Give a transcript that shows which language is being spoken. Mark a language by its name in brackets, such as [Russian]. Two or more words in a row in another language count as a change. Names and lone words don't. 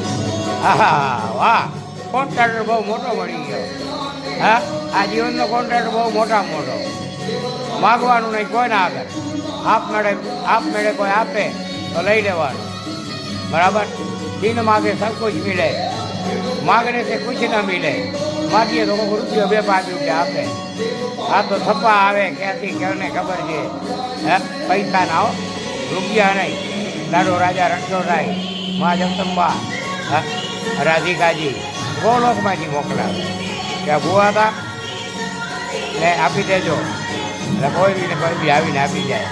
[Gujarati] હા, વાહ, કોન્ટ્રાક્ટર બહુ મોટો મળી ગયો. હા, આ જીવનનો કોન્ટ્રાક્ટર બહુ મોટામાં મોટો. માગવાનું નહીં કોઈ ના આગળ, આપમેળે કોઈ આપે તો લઈ લેવાનું, બરાબર. [Hindi] बिन मांगे सब कुछ मिले, मांगने से कुछ न मिले, [Gujarati] માગીએ તો કોઈ રૂપિયો 2-5 રૂપિયા આપે. આ તો થપ્પા આવે ક્યાંથી કેને ખબર છે. હે, પૈસા ના હો, રૂપિયા નહીં. દાડો રાજા રણછોડરાય, મા જગદંબા, રાધિકાજી ગોલોકમાંથી મોકલાવે ત્યાં ભૂવા હતા ને આપી દેજો, એટલે કોઈ બી આવીને આપી જાય.